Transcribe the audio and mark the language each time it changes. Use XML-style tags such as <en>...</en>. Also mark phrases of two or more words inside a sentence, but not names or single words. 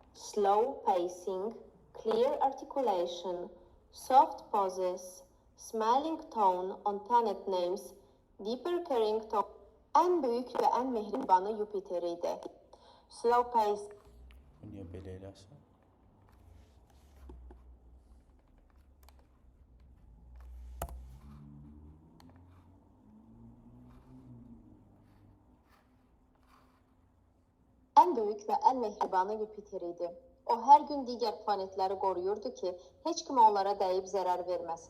<en>slow pacing, clear articulation, soft pauses, smiling tone on planet names, deeper caring tone.</en> <tr>En büyük ve en mehribanı Jüpiter idi.</tr> <en>Slow pace.</en> <az>Bu niyə belə eləsin?</az> <tr>En büyük ve en mehribanı Jüpiter idi. O her gün diğer planetleri koruyurdu ki hiç kim onlara değip zarar vermesin.</tr>